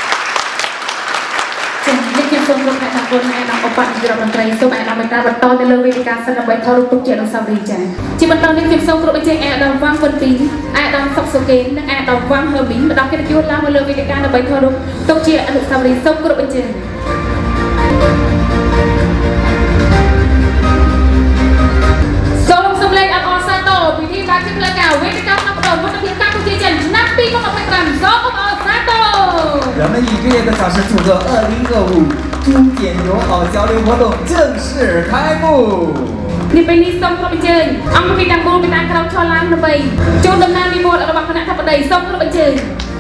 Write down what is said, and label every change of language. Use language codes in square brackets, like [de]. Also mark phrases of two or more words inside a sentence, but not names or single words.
[km] ខ្ញុំសូមគោរពអ្នកទាំង4ឯកឧត្តមឧបនាយករដ្ឋមន្ត្រីសូមឯកឧត្តមមេតាបន្តទៅលើវេទិកាសិនដើម្បីថតរូបទុកជាអនុស្សាវរីយ៍ចា៎ជាបន្តនេះខ្ញុំសូមគោរពអញ្ជើញឯកឧត្តមវ៉ាងវិនពីឯកឧត្តមសុកសុកេននិងឯកឧត្តមវ៉ាងហឺមីម្ដងកិត្តិយសឡើងមកលើវេទិកាដើម្បីថតរូបទុកជាអនុស្សាវរីយ៍សូមគោរពអញ្ជើញសូមសម្លេងអបអរសាទរពិធីបើកជាផ្លូវការវេទិកាផ្លាស់ប្ដូរមិត្តភាពកម្ពុជាចិនឆ្នាំ2025សូមអបអរសាទរ [zh] 人们以热烈的掌声祝贺2025中柬友好交流活动正式开幕。 [km] នេះពេលនេះសូមគោរពអញ្ជើញអង្គពីទាំងមូលមានការក្រោកឈរឡើងដើម្បីចូលដំណើរនិមន្តរបស់គណៈបព្វសូមគោរពអញ្ជើញ